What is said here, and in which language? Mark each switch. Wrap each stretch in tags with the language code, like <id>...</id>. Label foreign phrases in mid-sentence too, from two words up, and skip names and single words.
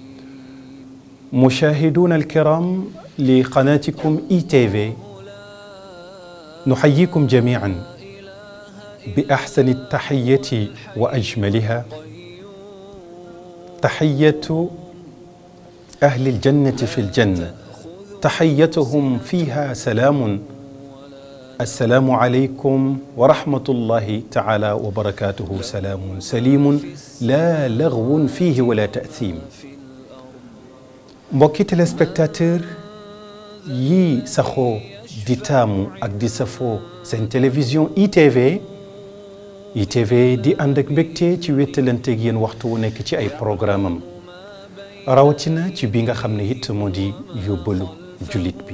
<ar>مشاهدون الكرام لقناتكم ITV، نحييكم جميعا بأحسن التحية وأجملها، تحية أهل الجنة في الجنة، تحيتهم فيها سلام. السلام عليكم ورحمة الله تعالى وبركاته. سلام سليم لا لغو فيه ولا تأثيم.</ar> <wo>mbokki téléspectateur yi saxoo di taamu ak di safoo seen télévision ITV di ànd ak mbégte ci wéttalanteeg yéen waxtu wu nekk ci ay programme am rawatina ci bi nga xam ne it moo di yóbbalu jullit bi.</wo>